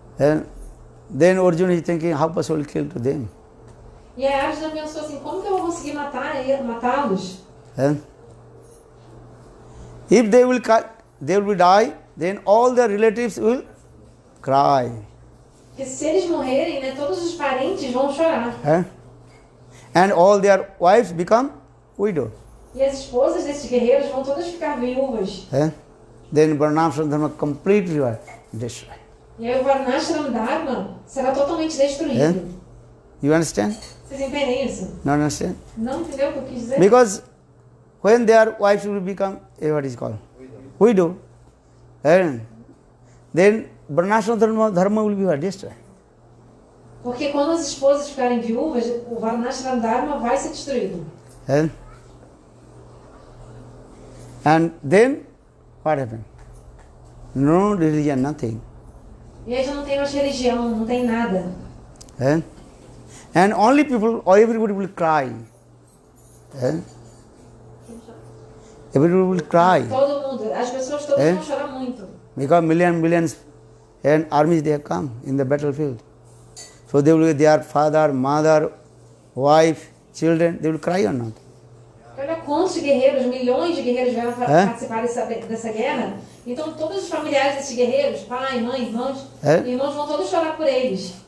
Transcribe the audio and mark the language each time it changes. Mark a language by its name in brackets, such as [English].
[English] Then Arjuna is thinking, how possible to kill to them? [Portuguese] E aí Arjuna pensou assim, como que eu vou conseguir matá-los? [English] If they will die, then all their relatives will cry. [Portuguese] Porque se eles morrerem, né, todos os parentes vão chorar. [English] And all their wives become widows. [Portuguese] E as esposas desses guerreiros vão todas ficar viúvas. [English] Then Varnashram Dharma completely destroyed. [Portuguese] E aí o Varnashram Dharma será totalmente destruído. [English] You understand? [Portuguese] Vocês entendem isso? [English] Not understand? [Portuguese] Não entendeu o que eu quis dizer? [English] Because when their wives will become, what is called? Widow. Then Varnashram Dharma will be destroyed. [Portuguese] Porque quando as esposas ficarem viúvas, o Varnashram Dharma vai ser destruído. [English] And then what happened? No religion, nothing. [Portuguese] E aí já não tem mais religião, não tem nada. [English] And only people, everybody will cry. Everybody will cry. [Portuguese] Todo mundo, as pessoas todas vão chorar muito. [English] Because millions and armies they have come in the battlefield. So they will, their father, mother, wife, children, they will cry or not. [Portuguese] Olha quantos guerreiros, milhões de guerreiros vieram participar dessa guerra. Então todos os familiares desses guerreiros, pai, mãe, irmãos vão todos chorar por eles.